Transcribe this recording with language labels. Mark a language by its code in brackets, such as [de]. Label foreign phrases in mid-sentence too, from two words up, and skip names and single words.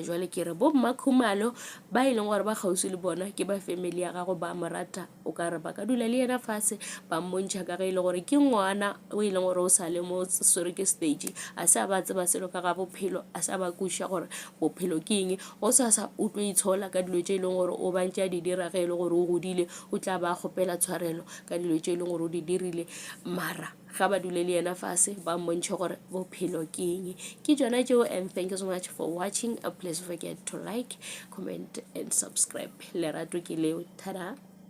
[nso] Jwale ke re bo Mma Khumalo ba e leng gore ba kgauswi le bona ke ba family ya gagwe ba mo rata o ka re ba ka dula le yena fase ba mmontšha ka ge e le gore ke ngwana o e leng gore o sa le mo sore ke stage a sa ba tseba selo ka ga bophelo a sa ba kuša gore bophelo ke eng o sa utlwe itshola ka dilo tše e leng gore o bantše a di dira ge e le gore o godile o tla ba kgopela tshwarelo ka dilo tše e leng gore o di dirile mara ga ba dule le yena fase ba mmontšhe gore bophelo ke eng ke tšona tšeo. [en] And thank you so much for watching. Please forget to like, comment and subscribe. [nso] Lerato ke leo. Tada.